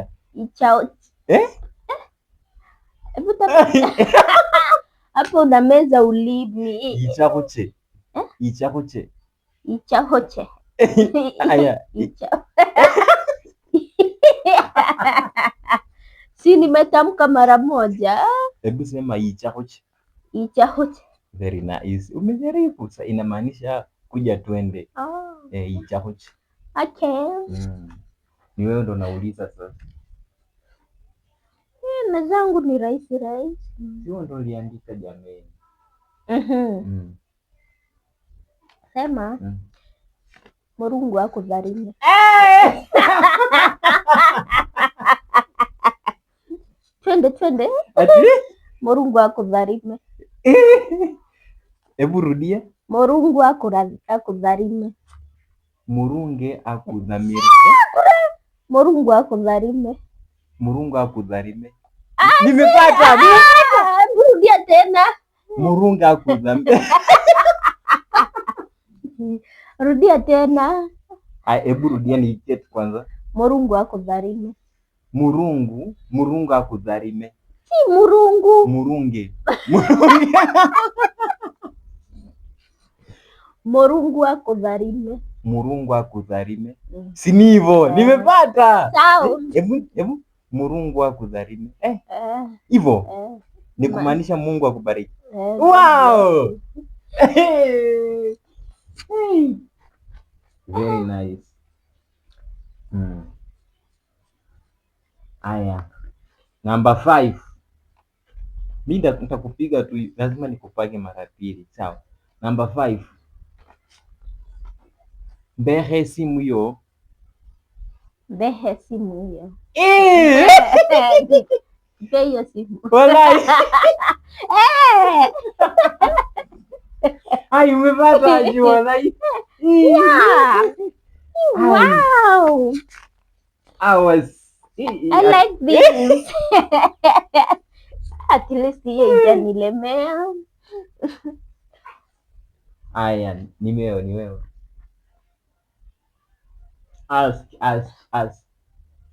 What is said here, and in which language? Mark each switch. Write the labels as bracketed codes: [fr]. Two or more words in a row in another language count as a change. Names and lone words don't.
[sw] Ichao. Hapo unameza ulimi. [mer] Ichakuche. Ichakuche. Ichahoche. [sw] Haya. Si nimetamka mara moja. Hebu sema ichakuche. Ichahoche. [en] Very nice. [sw] Umejaribu. Sasa inamaanisha kuja twende. [mer] Ichakuche. [sw] Okay. Ni wewe ndo nauliza sasa. Na zangu ni rahisi. Sio ndo uliandika jameni. Sema. [mer] Murungu akudharime. Twende. [sw] Ati? [mer] Murungu akudharime. [sw] Hebu rudia. [mer] Murungu akudharime. Murunge akudhamiri. Murungu akudharime. Murungu akudharime. [sw] Nimepata. Rudia tena. [mer] Murungu akudhamiri. [sw] Rudia tena. Hebu rudia niitie kwanza. [mer] Murungu akudharime. Murungu akudharime. [sw] Si murungu. [mer] Murunge. Murungu akudharime. Murungu akudharime. [sw] Si ni hivyo? Nimepata. Sawa. [mer] Hebu Murungu akudharime. [sw] Hivyo. Ni kumaanisha Mungu akubariki. [en] Wow. Very nice. [sw] Aya. Number 5. Mimi nitakupiga tu, lazima nikupage mara pili. Sawa. Number 5. Mbehe simu hiyo. Mbehe simu hiyo. Mbehe simu. Wallahi. Ai, umepata aje wallahi. Wow. [en] I like this. At least [sw] hiyo ijanilemea. Aya, ni wewe. Ask.